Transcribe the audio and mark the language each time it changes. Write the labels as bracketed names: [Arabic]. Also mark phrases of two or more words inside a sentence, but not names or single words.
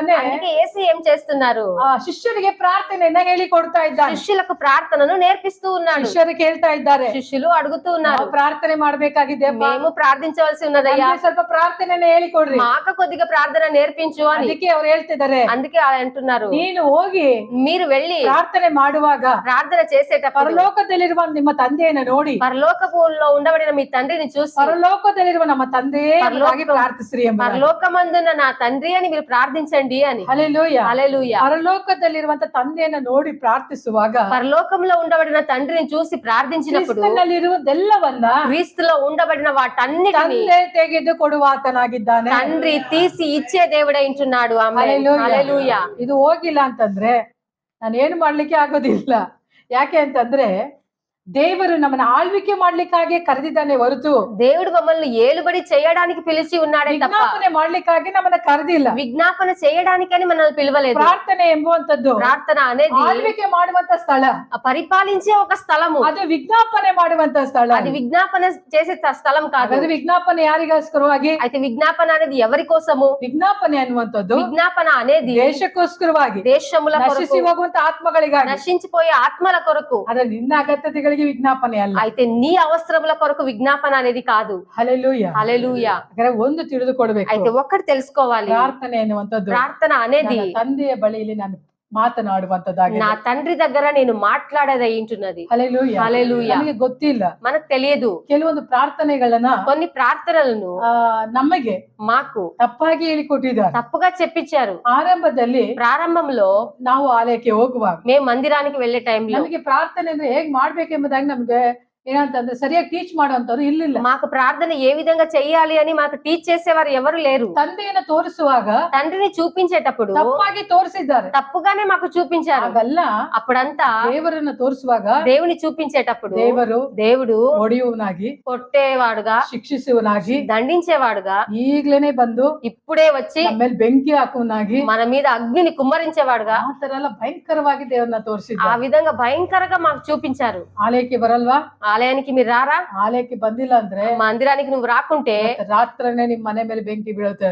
[Kannada] ಹೇಳ್ತಿದ್ದಾನೆ. [Telugu] అందుకే యేసు ఏం చేస్తున్నారు? [Kannada] ಶಿಷ್ಯರಿಗೆ ಪ್ರಾರ್ಥನೆಯನ್ನ ಹೇಳಿಕೊಡ್ತಾ ಇದ್ದಾನೆ. [Telugu] శిష్యులకు ప్రార్థనను నేర్పిస్తూ ఉన్నాడు. [Kannada] ಶಿಷ್ಯರು ಕೇಳ್ತಾ ಇದ್ದಾರೆ, [Telugu] శిష్యులు అడుగుతూ ఉన్నారు, [Kannada] ನಾವು ಪ್ರಾರ್ಥನೆ ಮಾಡ್ಬೇಕಾಗಿದೆ, [Telugu] మేము ప్రార్థించవలసి ఉన్నదయ్యా, [Kannada] ಸ್ವಲ್ಪ ಪ್ರಾರ್ಥನೆಯನ್ನ ಹೇಳಿಕೊಡ್ರಿ. [Telugu] మాకు కొద్దిగా ప్రార్థన నేర్పించు అని. [Kannada] ಅದಕ್ಕೆ ಅವ್ರು ಹೇಳ್ತಿದ್ದಾರೆ, [Telugu] అందుకే అంటున్నారు, [Kannada] ನೀನು ಹೋಗಿ [Telugu] మీరు వెళ్ళి [Kannada] ಪ್ರಾರ್ಥನೆ ಮಾಡುವಾಗ [Telugu] ప్రార్థన చేసేటప్పుడు [Kannada] ಪರಲೋಕದಲ್ಲಿರುವ ನಿಮ್ಮ ತಂದೆಯನ್ನ ನೋಡಿ, [Telugu] పరలోకములో ఉండబడిన మీ తండ్రిని చూసి, [Kannada] ಪರಲೋಕದಲ್ಲಿರುವ ನಮ್ಮ ತಂದೆಯೇ ಎಂಬುದಾಗಿ ಪ್ರಾರ್ಥಿಸಿರಿ ಎಂಬುದಾಗಿ. [Telugu] పరలోకమందున నా తండ్రి అని మీరు ప్రార్థించండి అని. హల్లెలూయా, హల్లెలూయా. [Kannada] పరలోకದಲ್ಲಿರುವಂತ ತಂದೆಯನ್ನ ನೋಡಿ ಪ್ರಾರ್ಥಿಸುವಾಗ, [Telugu] పరలోకంలో ఉండబడిన తండ్రిని చూసి ప్రార్థించినప్పుడు [Kannada] ಕ್ರಿಸ್ತನಲ್ಲಿರುವುದೆಲ್ಲವನ್ನ [Telugu] క్రీస్తులో ఉండబడిన వాటన్నిటిని [Kannada] ತಂದೆ ತೆಗೆದು ಕೊಡುವಾತನಾಗಿದ್ದಾನೆ. [Telugu] తండ్రి తీసి ఇచ్చే దేవుడే ఇంటున్నాడు. ఆమేన్. హల్లెలూయా. హల్లెలూయా. [Kannada] ಇದು ಹೋಗಿಲ್ಲ ಅಂತಂದ್ರೆ ನಾನು ಏನು ಮಾಡ್ಲಿಕ್ಕೆ ಆಗೋದಿಲ್ಲ. ಯಾಕೆ ಅಂತಂದ್ರೆ ದೇವರು ನಮ್ಮನ್ನ ಆಳ್ವಿಕೆ ಮಾಡ್ಲಿಕ್ಕಾಗಿ ಕರೆದಿದ್ದಾನೆ ಹೊರತು [Telugu] దేవుడు మమ్మల్ని ఏలుబడి చేయడానికి పిలిచి ఉన్నాడే తప్ప [Kannada] ವಿಜ್ಞಾಪನೆ ಮಾಡ್ಲಿಕ್ಕಾಗಿ ನಮ್ಮನ್ನ ಕರೆದಿಲ್ಲ. [Telugu] విజ్ఞాపన చేయడానికని మనల్ని పిలవలేదు. [Kannada] ಪ್ರಾರ್ಥನೆ ಎಂಬುವಂತದ್ದು [Telugu] ప్రార్థన అనేది [Kannada] ಆಳ್ವಿಕೆ ಮಾಡುವಂತ ಸ್ಥಳ, [Telugu] పరిపాలించే ఒక స్థలము, [Kannada] ಅದು ವಿಜ್ಞಾಪನೆ ಮಾಡುವಂತ ಸ್ಥಳ. [Telugu] అది విజ్ఞాపన చేసే స్థలం కాదు. [Kannada] ಅದು ವಿಜ್ಞಾಪನೆ ಯಾರಿಗೋಸ್ಕರವಾಗಿ? [Telugu] అయితే విజ్ఞాపన అనేది ఎవరి కోసము? [Kannada] ವಿಜ್ಞಾಪನೆ ಅನ್ನುವಂಥದ್ದು [Telugu] విజ్ఞాపన అనేది [Kannada] ದೇಶಕ್ಕೋಸ್ಕರವಾಗಿ, [Telugu] దేశముల [Kannada] ನಶಿಸಿ [Telugu] కొరకు, [Kannada] ಹೋಗುವಂತ ಆತ್ಮಗಳಿಗಾಗಿ. [Telugu] నశించిపోయే ఆత్మల కొరకు. [Kannada] ಅದ ನಿನ್ನ ಅಗತ್ಯತೆಗಳಿಗೆ ವಿಜ್ಞಾಪನೆ ಅಲ್ಲ. [Telugu] అయితే నీ అవసరముల కొరకు విజ్ఞాపన అనేది కాదు. [Kannada] ಹಲ್ಲೆಲೂಯಾ, [Telugu] హల్లెలూయా. [Kannada] ಹಾಗಾದ್ರೆ ಒಂದು ತಿಳಿದುಕೊಳ್ಬೇಕು, [Telugu] అయితే ఒక్కటి తెలుసుకోవాలి, [Kannada] ಪ್ರಾರ್ಥನೆ ಎನ್ನುವಂಥದ್ದು [Telugu] ప్రార్థన అనేది [Kannada] ನನ್ನ ತಂದೆಯ ಬಳಿಯಲ್ಲಿ ನಾನು ಮಾತನಾಡುವಂತದ್ದಾಗಿದೆ. [Telugu] నా తండ్రి దగ్గర నేను మాట్లాడేది ఏంటున్నది. [Kannada] ಹಲ್ಲೆಲೂಯಾ, [Telugu] హల్లెలూయా. [Kannada] ನಮಗೆ ಗೊತ್ತಿಲ್ಲ, [Telugu] మనకు తెలియదు. [Kannada] ಕೆಲವೊಂದು ಪ್ರಾರ್ಥನೆಗಳನ್ನ [Telugu] కొన్ని ప్రార్థనలను [Kannada] ನಮಗೆ [Telugu] మాకు [Kannada] ತಪ್ಪಾಗಿ ಹೇಳಿಕೊಟ್ಟಿದ್ದಾರೆ. [Telugu] తప్పుగా చెప్పించారు. [Kannada] ಆರಂಭದಲ್ಲಿ [Telugu] ప్రారంభంలో [Kannada] ನಾವು ಆಲಯಕ್ಕೆ ಹೋಗುವಾಗ [Telugu] మేము మందిరానికి వెళ్లే టైంలో [Kannada] ನಮಗೆ ಪ್ರಾರ್ಥನೆ ಅಂದ್ರೆ ಹೇಗ್ ಮಾಡ್ಬೇಕೆಂಬುದಾಗಿ ನಮ್ಗೆ ಏನಂತಂದ್ರೆ ಸರಿಯಾಗಿ ಟೀಚ್ ಮಾಡುವಂತವ್ರು ಇರ್ಲಿಲ್ಲ. [Telugu] మాకు ప్రార్థన ఏ విధంగా చెయ్యాలి అని మాకు టీచ్ చేసేవారు ఎవరు లేరు. [Kannada] ತಂದೆಯನ್ನ ತೋರಿಸುವಾಗ [Telugu] తండ్రిని చూపించేటప్పుడు [Kannada] ತಪ್ಪಾಗಿ ತೋರಿಸಿದ್ದಾರೆ. [Telugu] తప్పుగానే మాకు చూపించారు. [Kannada] ಹಾಗಲ್ಲ, [Telugu] అప్పుడంతా [Kannada] ದೇವರನ್ನ ತೋರಿಸುವಾಗ [Telugu] దేవుని చూపించేటప్పుడు దేవుడు [Kannada] ಹೊಡೆಯುವನಾಗಿ, [Telugu] కొట్టేవాడుగా, [Kannada] ಶಿಕ್ಷಿಸುವನಾಗಿ, [Telugu] దండించేవాడుగా, [Kannada] ಈಗ್ಲೇನೆ ಬಂದು [Telugu] ఇప్పుడే వచ్చి [Kannada] ನಮ್ಮೇಲೆ ಬೆಂಕಿ ಹಾಕುವನಾಗಿ, [Telugu] మన మీద అగ్నిని కుమ్మరించేవాడుగా, [Kannada] ಆ ತರ ಎಲ್ಲ ಭಯಂಕರವಾಗಿ ದೇವರನ್ನ [Telugu] ఆ [Kannada] ತೋರಿಸಿದ್ದಾರೆ. [Telugu] విధంగా భయంకరంగా మాకు చూపించారు. [Kannada] ಆಲಯಕ್ಕೆ ಬರಲ್ವಾ? [Telugu] ఆలయానికి మీరు రారా? [Kannada] ಆಲಯಕ್ಕೆ ಬಂದಿಲ್ಲ ಅಂದ್ರೆ [Telugu] మందిరానికి నువ్వు రాకుంటే [Kannada] ರಾತ್ರನೇ ನಿಮ್ ಮನೆ ಮೇಲೆ ಬೆಂಕಿ ಬೀಳುತ್ತೆ.